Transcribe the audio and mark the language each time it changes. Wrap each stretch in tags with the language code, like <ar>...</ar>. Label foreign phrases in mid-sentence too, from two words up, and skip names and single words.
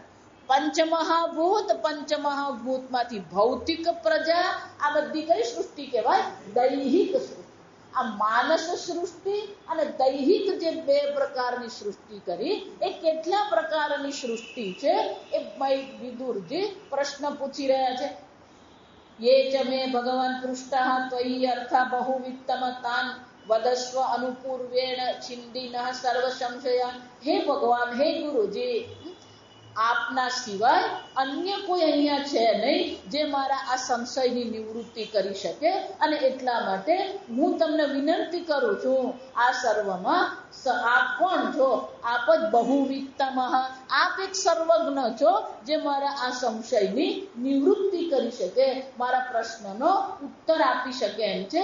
<gu>પંચમહાભૂત માંથી ભૌતિક પ્રજા, આ બધી કઈ સૃષ્ટિ કહેવાય? દૈહિક સૃષ્ટિ. આ માનસ સૃષ્ટિ અને દૈહિક જે બે પ્રકારની સૃષ્ટિ કરી, એ કેટલા પ્રકારની સૃષ્ટિ છે એ વિદુરજી પ્રશ્ન પૂછી રહ્યા છે.</gu> <sa>ये च मे भगवान पृष्टः त्वयि अर्थः बहुवित्तम तान् वदस्व अनुपूर्वेण छिन्दिनः सर्व संशयान्. हे भगवान, हे गुरुजी,</sa> <gu>આપના સિવાય અન્ય કોઈ અહીંયા છે નહીં જે મારા આ સંશયની નિવૃત્તિ કરી શકે, અને એટલા માટે હું તમને વિનંતી કરું છું, આ સર્વમાં આપ કોણ છો? આપ જ બહુવિત્તમ, આપ એક સર્વજ્ઞ છો જે મારા આ સંશયની નિવૃત્તિ કરી શકે, મારા પ્રશ્નનો ઉત્તર આપી શકે એમ છે.</gu>